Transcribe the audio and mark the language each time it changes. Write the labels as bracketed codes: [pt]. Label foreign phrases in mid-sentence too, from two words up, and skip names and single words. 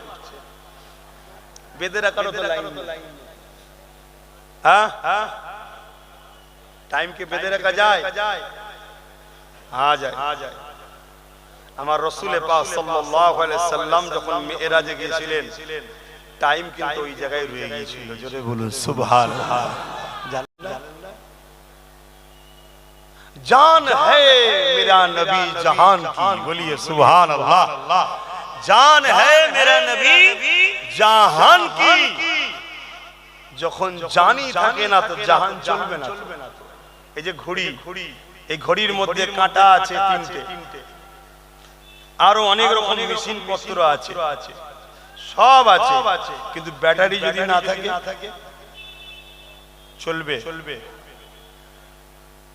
[bn] বেঁধে রাখারও তো লাইন, হ্যাঁ, টাইমকে বেঁধে রাখা যায়? যায়। আমার রাসূল পাক সাল্লাল্লাহু আলাইহি সাল্লাম যখন মিরাজে গিয়েছিলেন, টাইম কিন্তু ওই জায়গায় রয়ে গিয়েছিল। জোরে বলুন সুবহানাল্লাহ। [hi] जान है मेरा नबी जहान की, बोलिए सुभान अल्लाह। जान है मेरा नबी जहान की। [bn] যখন জানি থাকে না তো জাহান চলবে না। এই যে ঘড়ি, এই ঘড়ির মধ্যে কাঁটা আছে 3টে, আরো অনেক রকম মেশিন পত্র আছে, সব আছে, কিন্তু ব্যাটারি যদি না থাকে চলবে?